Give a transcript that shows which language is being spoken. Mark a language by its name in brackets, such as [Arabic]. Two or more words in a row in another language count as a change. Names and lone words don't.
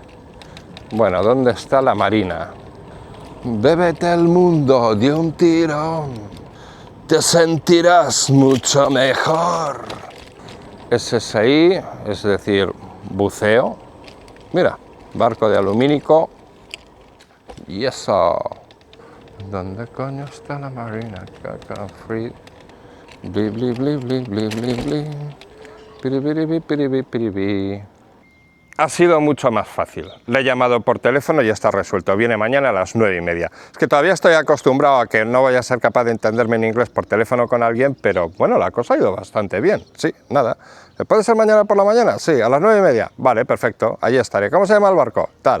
[Spanish] Bueno, ¿dónde está la marina? Bébete el mundo de un tirón, te sentirás mucho mejor. SSI, es decir, buceo. Mira, barco de alumínico. Y eso. ¿Dónde coño está la marina? Free. Bli, bli, bli, bli, bli, bli, bli. Piribiribi, piribi, piribi. Ha sido mucho más fácil. Le he llamado por teléfono y ya está resuelto. Viene mañana a las 9:30. Es que todavía estoy acostumbrado a que no voy a ser capaz de entenderme en inglés por teléfono con alguien, pero bueno, la cosa ha ido bastante bien. Sí, nada. ¿Puede ser mañana por la mañana? Sí, a las 9:30. Vale, perfecto. Allí estaré. ¿Cómo se llama el barco? Tal.